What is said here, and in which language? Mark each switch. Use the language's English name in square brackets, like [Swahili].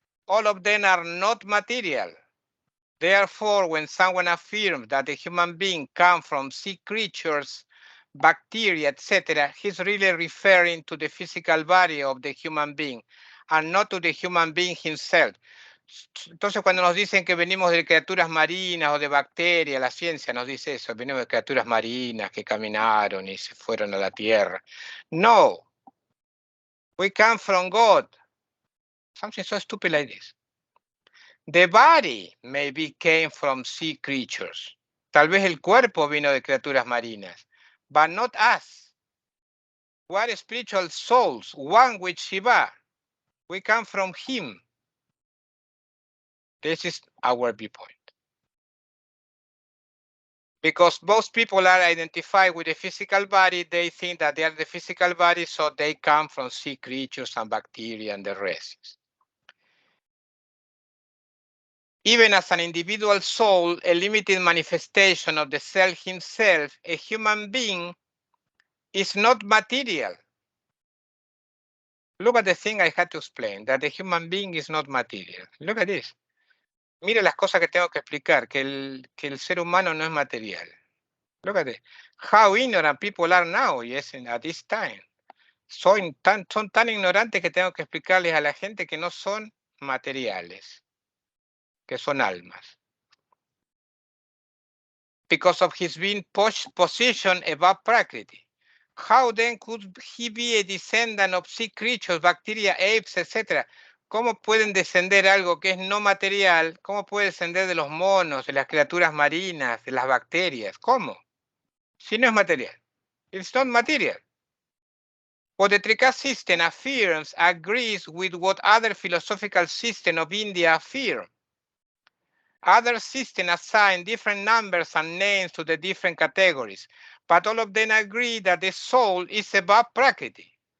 [English] all of them are not material. Therefore, when someone affirms that a human being comes from sea creatures, bacteria, etc., he's really referring to the physical body of the human being and not to the human being himself. [Spanish] Entonces, cuando nos dicen que venimos de criaturas marinas o de bacterias, la ciencia nos dice eso, venimos de criaturas marinas que caminaron y se fueron a la tierra. [English] No, we come from God. Something so stupid like this. The body maybe came from sea creatures. [Spanish] Tal vez el cuerpo vino de criaturas marinas, [English] but not us. We are spiritual souls, one with Shiva. We come from him. This is our viewpoint. Because most people are identified with the physical body, they think that they are the physical body, so they come from sea creatures and bacteria and the rest. Even as an individual soul, a limited manifestation of the self himself, a human being is not material. Look at the thing I had to explain, that the human being is not material. Look at this. [Spanish] Mire las cosas que tengo que explicar, que el ser humano no es material. [English] Look at it. How ignorant people are now, yes, at this time. [Spanish] Son tan ignorantes que tengo que explicarles a la gente que no son materiales, que son almas. [English] Because of his being positioned above Prakriti. How then could he be a descendant of sea creatures, bacteria, apes, etc.? [Spanish] ¿Cómo pueden descender algo que es no material? ¿Cómo puede descender de los monos, de las criaturas marinas, de las bacterias? ¿Cómo? Si no es material. [English] It's not material. What the Trika system affirms agrees with what other philosophical systems of India affirm. Other systems assign different numbers and names to the different categories, but all of them agree that the soul is above Prakriti.